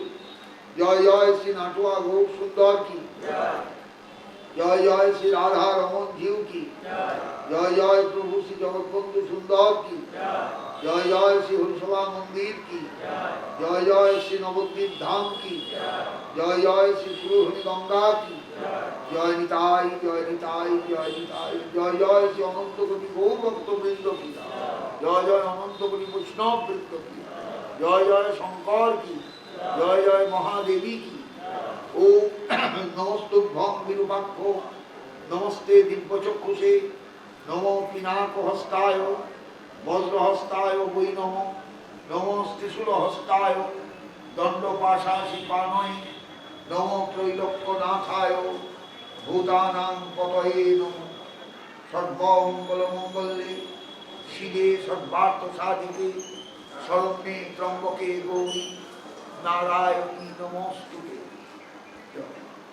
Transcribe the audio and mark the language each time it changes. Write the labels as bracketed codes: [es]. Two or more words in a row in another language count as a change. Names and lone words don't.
[bn] জয় জয় শ্রী নাটুয়া গৌর সুন্দর কি, জয় জয় শ্রী রাধা রমন জিউ কি, জয় জয় প্রভু শ্রী জগৎবন্ধু সুন্দর কি, জয় জয় শ্রী হরিসভা মন্দির কি, জয় জয় শ্রী নবদ্বীপ ধাম কি, জয় জয় শ্রী সুরহরি গঙ্গা কি, জয় নিতাই জয় নিতাই জয় নিতাই। জয় জয় শ্রী অনন্ত কোটি গৌর ভক্তবৃন্দ কি, জয় জয় অনন্ত কোটি বৈষ্ণব বৃন্দ কি, জয় জয় শঙ্কর কি, জয় জয় মহাদেবী কি। [sa] ও নমস্তুভ্যং বিরূপাক্ষ নমস্তে দিব্যচক্ষুষে নমো পিনাকহস্তায় বজ্রহস্তায় বৈ নমঃ ত্রিশূল হস্তায় দণ্ড পাশাশি পানয় নম ত্রৈলোক্যনাথায় ভূতানাং পতয়ে নমঃ। সর্বমঙ্গল মঙ্গলে শিবে সর্বার্থ সাধিকে শরণ্যে ত্র্যম্বকে গৌরী নারায়ণী নমস্তুতে।